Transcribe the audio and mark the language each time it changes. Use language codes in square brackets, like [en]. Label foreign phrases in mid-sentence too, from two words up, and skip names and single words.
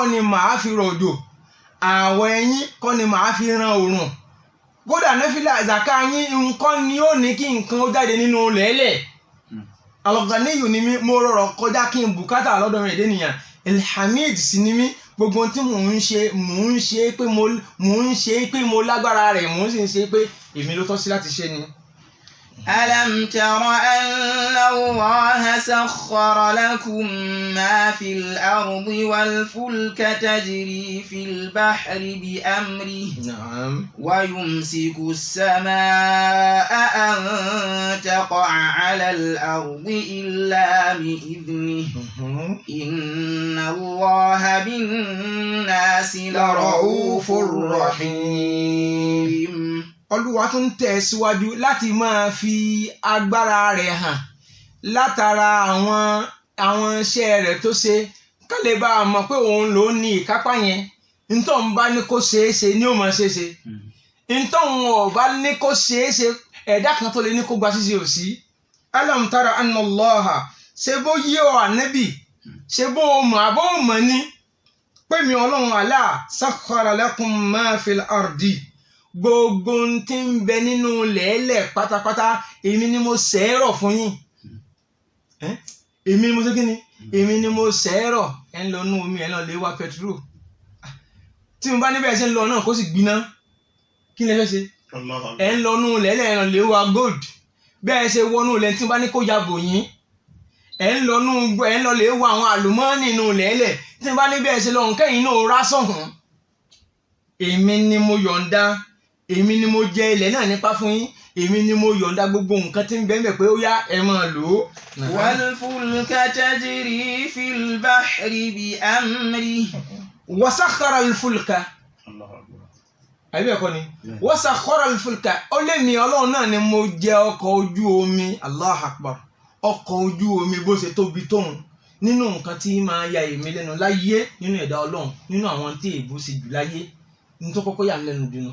[yo] ni màá fi rọ̀jò àwọ̀ ẹ̀yìn kọ́ ni màá fi ran òrùn kódà nẹ́fìlà zaka yín nǹkan ni ó ní kí nǹkan ó jáde nínú lẹ́lẹ̀ Al-Ghaniyu ni mí mo rọrọ̀ kọjá kí n bùkátà lọ́dọ̀ rẹ̀ dẹ́nìyàn Al-Hamid sì ni mí gbogbo tí mò ń ṣe pé mo lágbára rẹ̀ mò ń sì ń ṣe pé èmi ló tọ́ sí láti ṣe ni. [ar] ألم تر أن الله سخر لكم ما في الأرض والفلك تجري في البحر بأمره نعم ويمسك السماء أن تقع على الأرض إلا بإذنه إن الله بالناس لرؤوف رحيم. [yo] Olúwa tún tẹ̀ síwájú láti máa fi agbára rẹ̀ hàn látara àwọn iṣẹ́ rẹ̀ tó ṣe ká lè bá a mọ̀ pé òun ló ní ìkápá yẹn ntọ́ ń bá ní kó ṣeé ṣe ni ó máa ṣeé ṣe ntọ́ ń bá ní kó ṣeé ṣe ẹ̀dá kan tó lè ní kó gba ṣíṣe ò sí. [ar] ألم تر أن الله [yo] ṣe bó yé ọ ànábì ṣe bó o mọ̀ àbọ̀ ò mọ̀ ni pé mi ọlọ́run [ar] الله سخر لكم ما في الأرض [yo] gbogbo tí ń bẹ nínú lẹ́ẹ̀lẹ̀ pátápátá èmi ni mo ṣẹ́rọ̀ fún yín èmi ni mo ṣe kí ni èmi ni mo ṣẹ́rọ̀ ẹ̀ ń lọ nú omi ẹ̀ lọ lè wá pẹtrol tí mo bá níbẹ̀ ṣe ń lọ náà kó sì gbiná kí ni ẹ fẹ́ ṣe ẹ̀ ń lọ nú lẹ́ẹ̀lẹ̀ ẹ̀ lọ lè wá gold bẹ́ẹ̀ ṣe wọnú lẹ́ẹ̀ tí mo bá ní kó yabò yín ẹ̀ ń lọ lè wá àwọn àlùmọ́ọ́nì nínú lẹ́ẹ̀lẹ̀ tí mo bá níbẹ̀ ṣe lọ́hùn kẹ́yìn náà rá sọ̀hún èmi ni mo yọ̀ǹda èmi ni mo jẹ ilẹ̀ náà nípa fún yín èmi ni mo yọ̀ǹda gbogbo nǹkan tí ń bẹ ńbẹ̀ pé ó yá ẹ máa lò ó. [ar] والفلك تجري في البحر بأمره. وسخر الفلك. [yo] àbí ẹ̀kọ́ ni [ar] وسخر الفلك [yo] ó lé mi ọlọ́run náà ni mo jẹ ọkọ̀ ojú omi [ar] الله أكبر [yo] ọkọ̀ ojú omi bó ṣe tóbi tóun nínú nǹkan tí máa ya èmi lẹ́nu láyé nínú ẹ̀dá ọlọ́run nínú àwọn tí èèbó ṣe jù láyé ní tó kọ́kọ́ yà ń lẹ́nu dínú.